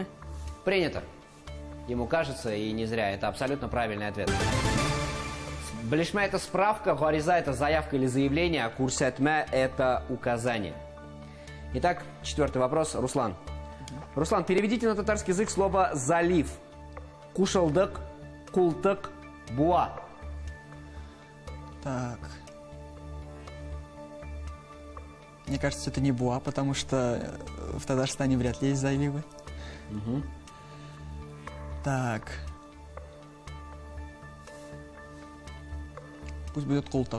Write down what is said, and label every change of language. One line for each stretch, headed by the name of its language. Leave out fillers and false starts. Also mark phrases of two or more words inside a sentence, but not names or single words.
Russian: Принято. Ему кажется, и не зря. Это абсолютно правильный ответ. Белишме – это справка, гариза – это заявка или заявление, а курсетме – это указание. Итак, четвертый вопрос. Руслан. Руслан, переведите на татарский язык слово «залив».
Tatar: Кушалдык, култык, буа.
Russian: Так. Мне кажется, это не буа, потому что в Татарстане вряд ли есть заливы. Угу. Так. Пусть будет култак.